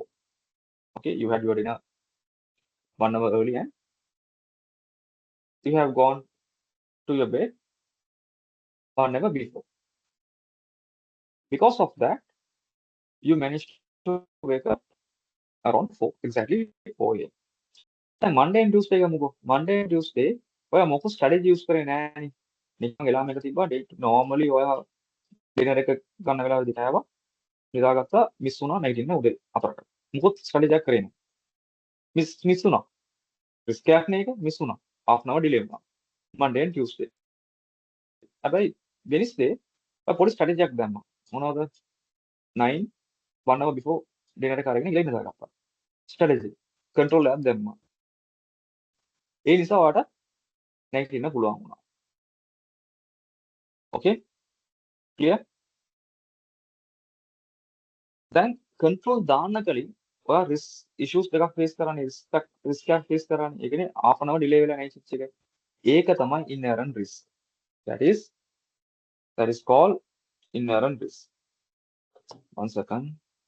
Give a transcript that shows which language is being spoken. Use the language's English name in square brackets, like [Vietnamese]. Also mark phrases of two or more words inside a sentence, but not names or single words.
[English] Okay, you had your dinner 1 hour early and you have gone to your bed 1 hour before. Because of that, you managed to wake up around 4, exactly 4 a.m. [Sinhala] දැන් [English] Monday and Tuesday [Sinhala] ගමුකෝ. [English] Monday and Tuesday [Sinhala] ඔයා මොකක් [English] strategy use [Sinhala] කරේ නෑනේ. නිකන් එලාම් එක තිබ්බා [English] date normally [Sinhala] ඔයා ඩිනර් එක ගන්න වෙලාවෙදි කෑවා. නිදාගත්තා මිස් වුණා නැගිටින්න උදේ 4ට. මොකක් ස්ට්‍රැටජියක් කරේ නෑ. මිස් වුණා. රිස්ක් එකක් නේ ඒක මිස් වුණා. [English] half an hour delay [Sinhala] වුණා. [English] Monday and Tuesday. [Sinhala] හැබැයි Wednesday ඔයා පොඩි ස්ට්‍රැටජියක් දැම්මා. මොනවද? 9 [English] 1 hour before [Sinhala] ඩිනර් එක අරගෙන ඉලෙ නිදාගත්තා. ස්ට්‍රැටජි. කන්ට්‍රෝල් එකක් දැම්මා. ඒ නිසා ඔයාට නැගිටින්න පුළුවන් වුණා. [English] Okay? Clear? [Sinhala] දැන් කන්ට්‍රෝල් දාන්න කලින් ඔයා [English] risk issues [Sinhala] දෙකක් ෆේස් කරන්නේ රිස්ක් එකක් ෆේස් කරන්නේ. ඒ කියන්නේ [English] half an hour delay [Sinhala] වෙලා නැහැ ස්විච් එක. ඒක තමයි [English] inherent risk. That is called inherent risk. One second.